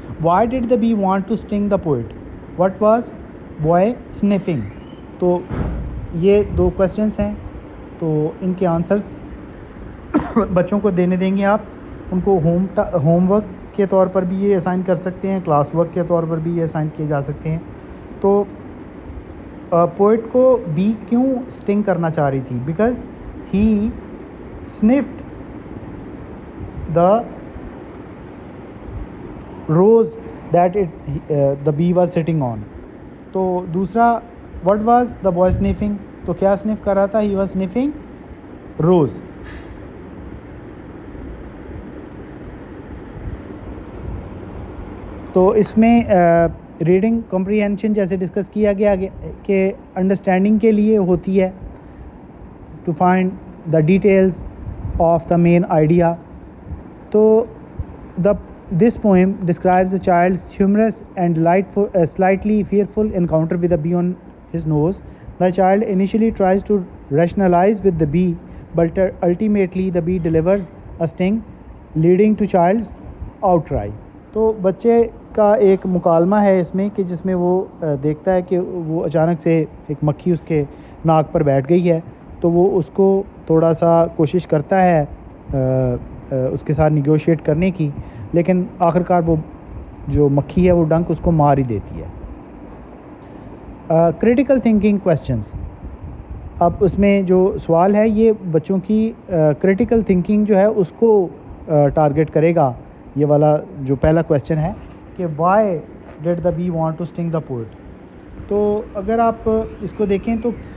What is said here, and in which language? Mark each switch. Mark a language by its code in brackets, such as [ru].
[en] Why did the bee want to sting the poet? What was boy sniffing? [ur] تو یہ 2 questions ہیں. تو ان کے آنسرز بچوں کو دینے دیں گے آپ. ان کو ہوم ورک کے طور پر بھی یہ اسائن کر سکتے ہیں، کلاس ورک کے طور پر بھی یہ اسائن کیے جا سکتے ہیں. تو پوئٹ کو بی کیوں اسٹنگ کرنا چاہ رہی تھی؟ [en] Because he sniffed the rose that the bee was sitting on. [ur] تو دوسرا، [en] What was the boy sniffing? [ur] تو کیا سنف کر رہا تھا؟ [en] He was sniffing rose. [ur] تو اس میں ریڈنگ کمپریہنشن جیسے ڈسکس کیا گیا کہ انڈرسٹینڈنگ کے لیے ہوتی ہے [en] To find the details of the main idea. تو this poem describes a child's humorous and slightly fearful encounter with a bee on his nose. The child initially tries to rationalize with the bee, but ultimately the bee delivers a sting, leading to child's outcry. [ur] تو بچے کا ایک مکالمہ ہے اس میں کہ جس میں وہ دیکھتا ہے کہ وہ اچانک سے ایک مکھی اس کے ناک پر بیٹھ گئی ہے. تو وہ اس کو تھوڑا سا کوشش کرتا ہے اس کے ساتھ نیگوشیٹ کرنے کی، لیکن آخرکار وہ جو مکھی ہے وہ ڈنک اس کو مار ہی دیتی ہے۔ کریٹیکل تھنکنگ کویسچنز، اب اس میں جو سوال ہے یہ بچوں کی کریٹیکل تھنکنگ جو ہے اس کو ٹارگٹ کرے گا۔ یہ والا جو پہلا کویسچن ہے کہ [en] why did the bee want to sting the poet, [ur] تو اگر آپ اس کو دیکھیں تو